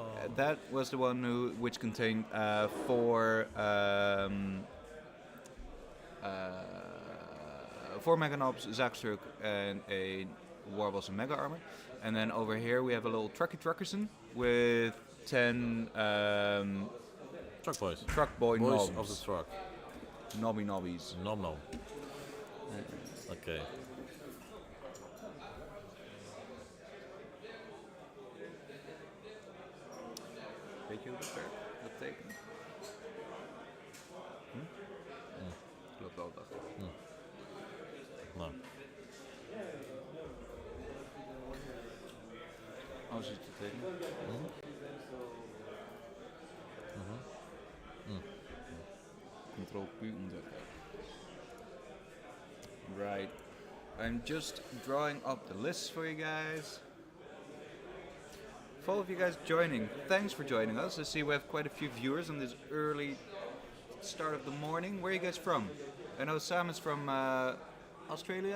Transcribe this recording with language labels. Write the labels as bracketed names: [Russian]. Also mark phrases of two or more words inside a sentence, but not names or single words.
[English] That was the one which contained four Mega Knobs, Zackstruck, and a Warboss and Mega Armor. And then over here we have a little Truckerson with 10 Truck boys. Truck Boy Boys Knobs. of the truck. Nobbies. Nom nom. Okay. [Dutch] Weet je hoe dat werkt? Dat tekent? Ik loop wel achter. Nou. Oh, zit te tekenen? [English] Control Q [Dutch] ontdekken. [English] Right. I'm just drawing up the list for you guys. For all of you guys joining, thanks for joining us. I see we have quite a few viewers on this early start of the morning. Where are you guys from? I know Sam is from Australia.